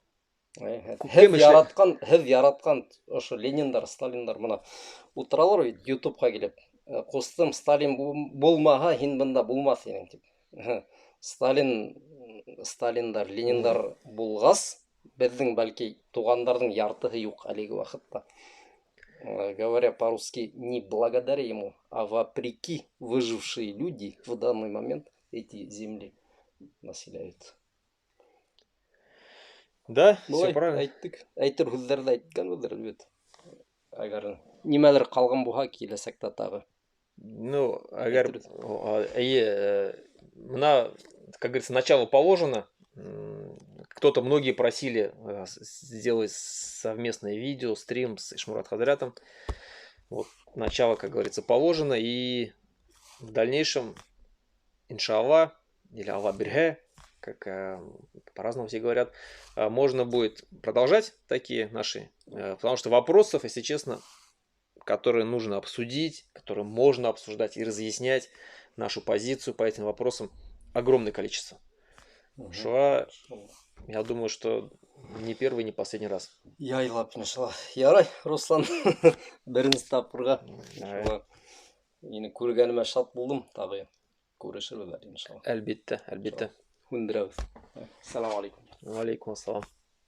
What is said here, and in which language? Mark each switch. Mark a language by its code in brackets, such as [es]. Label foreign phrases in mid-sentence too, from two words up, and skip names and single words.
[ba] Һеҙ яратҡан ошо Лениндар, Сталиндар мына ултыралар бит ютубҡа килеп. Ҡустым, Сталин булмаһа, һин бында булмаҫ инең тип. Сталиндар, Лениндар булғас, беҙҙең бәлки туғандарҙың яртыһы юҡ әлеге ваҡытта. [ru] Говоря по-русски, не благодаря ему, а вопреки выжившие люди в данный момент эти земли населяют. Да, все правильно. [ba] Әйтер һүҙҙәрҙе әйткәнбеҙҙер бит. Әгәр нимәлер ҡалған булһа, киләсәктә тағы. [ru] Ну, әгәр как говорится, начало положено. Многие просили сделать совместное видео, стрим с Ишмурат Хазрятом. Вот, начало, как говорится, положено. И в дальнейшем, иншаллах, или [ba] Аллах бирге, [ru] как по-разному все говорят, можно будет продолжать такие наши, потому что вопросов, если честно, которые нужно обсудить, которые можно обсуждать и разъяснять нашу позицию по этим вопросам, огромное количество. Я думаю, что не первый, не последний раз. [tt] Яйлап, иншалла. Ярай, Руслан, беренче тапкырга. Күргәнемә шат булдым, тагы күрешербез, иншалла. Әлбәттә. Күндерәбез. [ar] سلام عليكم. عليكم السلام.